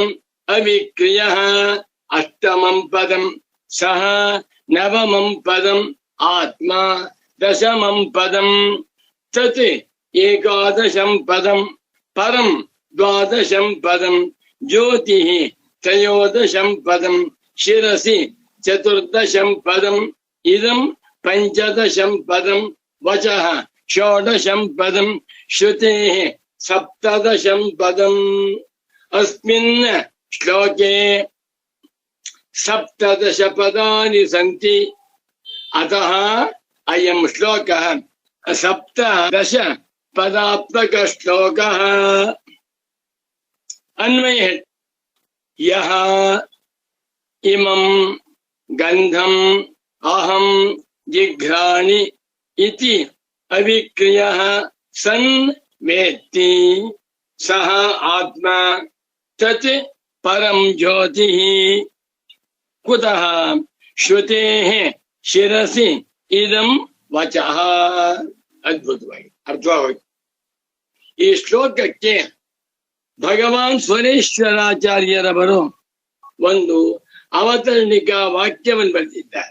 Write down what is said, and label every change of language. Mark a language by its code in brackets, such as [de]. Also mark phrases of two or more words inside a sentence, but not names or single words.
[sa] ಅವಿಕ್ರಿಯಃ ಅಷ್ಟಮಂ ಪದಂ, ಸಹ ನವಮಂ ಪದಂ, ಆತ್ಮ ದಶಮಂ ಪದಂ, ತತ್ ಏಕಾದಶಂ ಪದಂ, ಪರಂ ದ್ವಾದಶಂ ಪದಂ, ಜ್ಯೋತಿಃ ತ್ರಯೋದಶಂ ಪದಂ, ಶಿರಸಿ ಚತುರ್ದಶಂ ಪದಂ, ಇದಂ ಪಂಚದಶಂ ಪದಂ, ವಚಃ ಷೋಡಶಂ ಪದಂ, ಶ್ರುತೇಃ ಸಪ್ತದಶಂ ಪದಂ. ಅಸ್ಮಿನ್ ಶ್ಲೋಕೆ ಸಪ್ತದಶ ಪದಾನಿ ಸಂತಿ. ಅತಃ ಅಯಂ ಶ್ಲೋಕಃ ಸಪ್ತದಶ ಪದಾತ್ಮಕ ಶ್ಲೋಕಃ. ಅನ್ವಯ ಯಃ ಇಮಂ ಗಂಧಂ ಅಹಂ ಜಿಘ್ರಾಣಿ ಇತಿ ಅವಿಕ್ರಿಯಃ ಸನ್ ವೇತ್ತಿ ಸಹ ಆತ್ಮ ತತ್ ಪರಂ ಜ್ಯೋತಿಃ ಕುತಃ ಶ್ರುತೇಃ ಶಿರಸಿ ಇದಂ ವಚಃ. [kn] ಅದ್ಭುತವಾಗಿ ಅರ್ಥವಾಗೋಯ್ತು. ಈ ಶ್ಲೋಕಕ್ಕೆ ಭಗವಾನ್ ಸ್ವರೇಶ್ವರಾಚಾರ್ಯರವರು ಒಂದು ಅವತರಣಿಕಾ ವಾಕ್ಯವನ್ನು ಬರೆದಿದ್ದಾರೆ.